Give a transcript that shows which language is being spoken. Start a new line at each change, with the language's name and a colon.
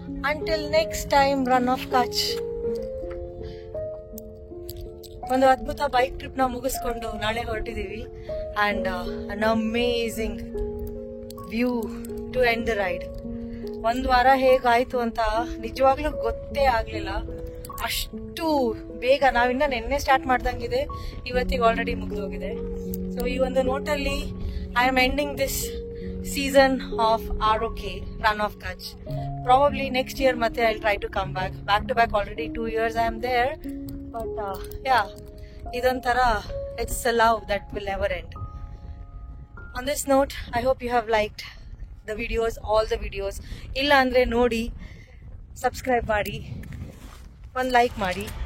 English: until next time, run of Kutch.
Kannada: ಒಂದು ಅದ್ಭುತ bike trip ನ ಮುಗಿಸ್ಕೊಂಡು ನಾಳೆ ಹೊರಟಿದೀವಿ
English: And an amazing view to end the ride.
Kannada: ಒಂದ್ ವಾರ ಹೇಗಾಯ್ತು ಅಂತ ನಿಜವಾಗ್ಲೂ ಗೊತ್ತೇ ಆಗ್ಲಿಲ್ಲ. ಅಷ್ಟು ಬೇಗ ನಾವಿನ್ನ ನಿನ್ನೆ ಸ್ಟಾರ್ಟ್ ಮಾಡ್ದಂಗಿದೆ, ಇವತ್ತಿಗೆ ಆಲ್ರೆಡಿ ಮುಗಿದೋಗಿದೆ. ಸೊ ಈ ಒಂದು ನೋಟಲ್ಲಿ
English: I am ending this season of ROK, Run of Kutch. Probably next year matte I'll try to come back to back. Already 2 years I am there, but yeah, idantara it's a love that will never end. On this note, I hope you have liked the videos, all the videos.
Kannada: Illa andre nodi, subscribe ಮಾಡಿ, one like ಮಾಡಿ.